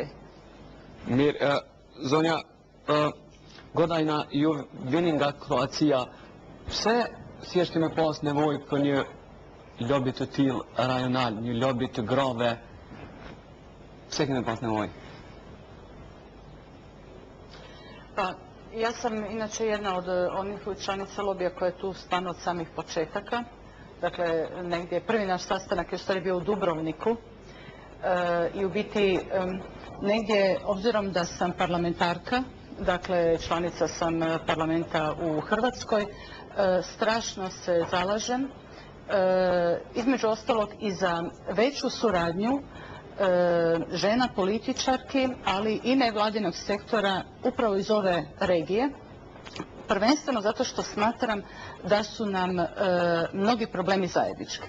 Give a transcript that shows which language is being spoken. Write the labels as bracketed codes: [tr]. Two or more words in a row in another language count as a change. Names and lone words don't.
[sq] Mirë, zonja, godajna, ju vini nga Kroacia, pse thjesht me pas nevojë për një lobi të tillë rajonal, një lobi të grave, pse kemi pas nevojë? [hr] Pa, ja sam inače jedna od onih članica lobija koja je tu stvarno od samih početaka. Dakle, negdje prvi naš sastanak je u stvari bio u Dubrovniku i u biti negdje, obzirom da sam parlamentarka, dakle članica sam parlamenta u Hrvatskoj, strašno se zalažem, između ostalog i za veću suradnju žena političarki, ali i nevladinog sektora upravo iz ove regije, prvenstveno zato što smatram da su nam mnogi problemi zajednički.